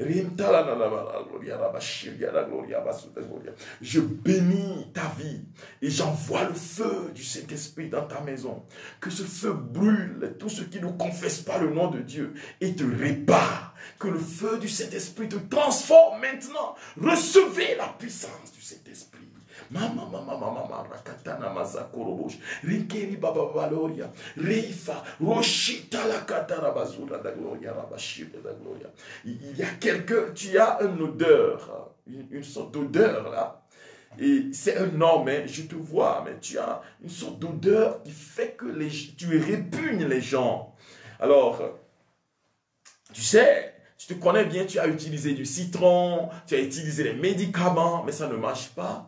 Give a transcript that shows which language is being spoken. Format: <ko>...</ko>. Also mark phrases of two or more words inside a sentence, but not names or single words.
<fr>Je bénis ta vie et j'envoie le feu du Saint-Esprit dans ta maison. Que ce feu brûle tout ce qui ne confesse pas le nom de Dieu et te répare. Que le feu du Saint-Esprit te transforme maintenant. Recevez la puissance du Saint-Esprit. Mama rakatana mazakorobosh rinkeri baba valoria reifa roshita la katara bazura da gloria rabashir da gloria. Il y a quelqu'un, tu as une odeur, une sorte d'odeur là. Et c'est un homme, hein, je te vois, mais tu as une sorte d'odeur qui fait que tu répugnes les gens. Alors, tu sais, je te connais bien, tu as utilisé du citron, tu as utilisé les médicaments, mais ça ne marche pas.</fr>